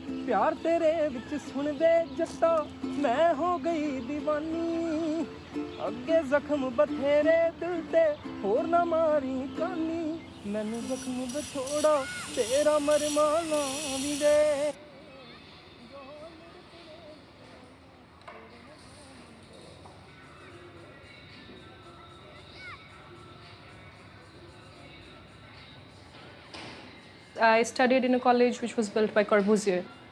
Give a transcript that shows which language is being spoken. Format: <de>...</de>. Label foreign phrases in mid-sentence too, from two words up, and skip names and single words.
<pa>ਪਿਆਰ ਤੇਰੇ ਵਿਚ ਸੁਣ ਦੇ ਜੱਟਾ ਮੈਂ ਹੋ ਗਈ ਦੀਵਾਨੀ ਅੱਗੇ ਜ਼ਖ਼ਮ ਬਥੇਰੇ ਦਿਲ ਤੇ ਹੋਰ ਨਾ ਮਾਰੀਂ ਕਾਨੀ ਮੈਨੂੰ ਜ਼ਖ਼ਮ ਬਛੋੜਾ ਤੇਰਾ ਮਰਮਾਨਾ ਭੀ ਦੇ</pa> <en>I studied in a college which was built by Corbusier.</en>